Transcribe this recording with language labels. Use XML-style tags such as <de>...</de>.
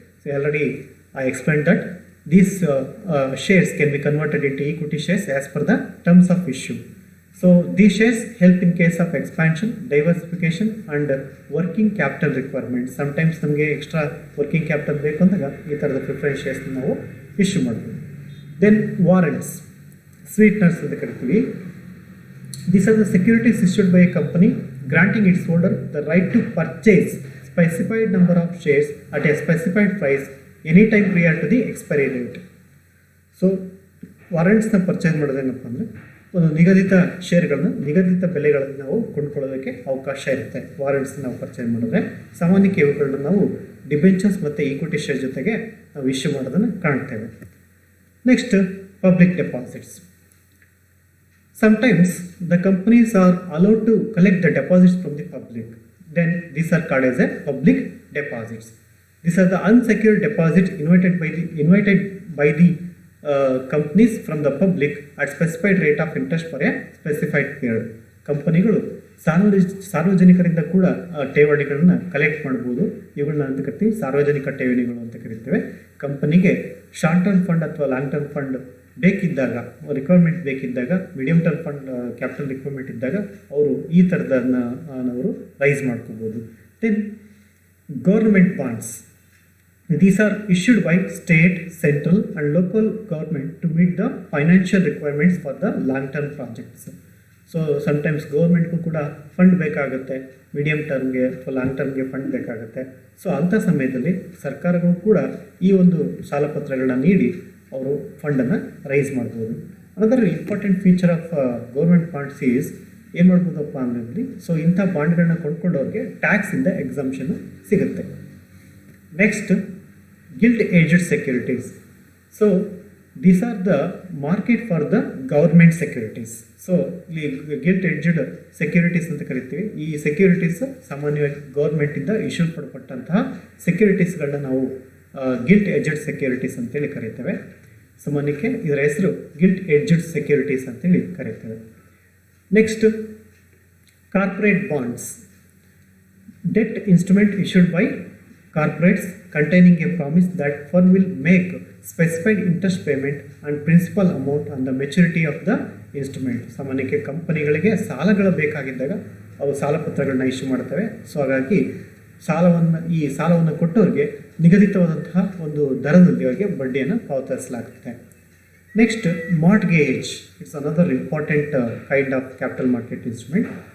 <en>So already I explained that these shares can be converted into equity shares as per the terms of issue. So these shares help in case of expansion, diversification and working capital requirements.</en> <kn>Sometimes ನಮಗೆ extra working capital ಬೇಕು ಅಂದಾಗ ಈ ಥರದ preference shares ನಾವು issue ಮಾಡ್ತೀವಿ. Then warrants, sweeteners ಅಂತ ಕರಿತೀವಿ.</kn> <en>These are the securities issued by a company granting its holder the right to purchase specified number of shares at a specified price any time prior to the expiry date.</en> <kn>So ವಾರೆಂಟ್ಸ್ನ purchase ಮಾಡೋದೇನಪ್ಪ ಅಂದರೆ ಒಂದು ನಿಗದಿತ ಶೇರ್ಗಳನ್ನ ನಿಗದಿತ ಬೆಲೆಗಳಲ್ಲಿ ನಾವು ಕೊಂಡ್ಕೊಳ್ಳೋದಕ್ಕೆ ಅವಕಾಶ ಇರುತ್ತೆ. ವಾರೆಂಟ್ಸ್ನ ನಾವು purchase ಮಾಡಿದ್ರೆ ಸಾಮಾನ್ಯಕ್ಕೆ ಇವುಗಳನ್ನ ನಾವು ಡಿಬೆಂಚರ್ಸ್ ಮತ್ತು ಈಕ್ವಿಟಿ ಶೇರ್ ಜೊತೆಗೆ ನಾವು ಇಶ್ಯೂ ಮಾಡೋದನ್ನು ಕಾಣ್ತೇವೆ.</kn> <en>Next public deposits. Sometimes the companies are allowed to collect the deposits from the public. Then these are called as a public deposits. These are the unsecured deposits invited by the companies from the public at specified rate of interest for a specified period.</en> <kn>ಕಂಪನಿಗಳು ಸಾರ್ವಜನಿಕರಿಂದ ಕೂಡ ಠೇವಣಿಗಳನ್ನ collect ಮಾಡ್ಬೋದು. ಇವುಗಳನ್ನ ಅಂತ ಕರಿತೀವಿ ಸಾರ್ವಜನಿಕ ಠೇವಣಿಗಳು ಅಂತ ಕರಿತೇವೆ. ಕಂಪನಿಗೆ ಶಾರ್ಟ್ ಟರ್ಮ್ ಫಂಡ್ ಅಥವಾ long term fund ಬೇಕಿದ್ದಾಗ, requirement ಬೇಕಿದ್ದಾಗ, medium term fund capital requirement ಇದ್ದಾಗ ಅವರು ಈ ಥರದನ್ನು ಅವರು ರೈಸ್ ಮಾಡ್ಕೋಬೋದು.</kn> <en>Then government bonds. These are issued by state, central and local government to meet the financial requirements for the long-term projects.</en> <kn>So sometimes ಗೌರ್ಮೆಂಟ್ಗೂ ಕೂಡ fund ಬೇಕಾಗುತ್ತೆ, medium ಟರ್ಮ್ಗೆ ಅಥವಾ long ಟರ್ಮ್ಗೆ fund ಬೇಕಾಗುತ್ತೆ. So ಅಂಥ ಸಮಯದಲ್ಲಿ ಸರ್ಕಾರಗಳು ಕೂಡ ಈ ಒಂದು ಸಾಲಪತ್ರಗಳನ್ನ ನೀಡಿ ಅವರು ಫಂಡನ್ನು ರೈಸ್ ಮಾಡ್ಬೋದು.</kn> <en>another important feature of government bonds is</en> <kn>ಏನು ಮಾಡ್ಬೋದಪ್ಪ ಅಂದರೆ, ಸೊ ಇಂಥ ಬಾಂಡ್ಗಳನ್ನ ಕೊಂಡ್ಕೊಂಡವ್ರಿಗೆ ಟ್ಯಾಕ್ಸಿಂದ ಎಕ್ಸಂಪ್ಷನ್ ಸಿಗುತ್ತೆ.</kn> <en>Next, gilt-edged securities. So these are the market for the government securities.</en> <kn>So ಇಲ್ಲಿ gilt-edged securities ಅಂತ ಕರಿತೀವಿ. ಈ ಸೆಕ್ಯೂರಿಟೀಸ್ ಸಾಮಾನ್ಯವಾಗಿ ಗೌರ್ಮೆಂಟಿಂದ ಇಶ್ಯೂ ಪಡಪಟ್ಟಂತಹ ಸೆಕ್ಯೂರಿಟೀಸ್ಗಳನ್ನ ನಾವು gilt-edged securities ಅಂತೇಳಿ ಕರಿತೇವೆ. ಸಾಮಾನ್ಯಕ್ಕೆ ಇದರ ಹೆಸರು gilt-edged securities ಅಂತೇಳಿ ಕರಿತೇವೆ.</kn> <en>Next, corporate bonds. Debt instrument issued by corporates containing a promise that firm will make specified interest payment and principal amount on the maturity of the instrument.</en> <kn>ಸಾಮಾನ್ಯಕ್ಕೆ ಕಂಪನಿಗಳಿಗೆ ಸಾಲಗಳು ಬೇಕಾಗಿದ್ದಾಗ ಅವು ಸಾಲಪತ್ರಗಳನ್ನ issue ಮಾಡ್ತವೆ. ಸೊ ಹಾಗಾಗಿ ಈ ಸಾಲವನ್ನು ಕೊಟ್ಟವ್ರಿಗೆ ನಿಗದಿತವಾದಂತಹ ಒಂದು ದರದಲ್ಲಿ ಅವರಿಗೆ ಬಡ್ಡಿಯನ್ನು ಪಾವತಿಸಲಾಗುತ್ತೆ.</kn> <en>Next, mortgage. It's another important kind of capital market instrument.</en>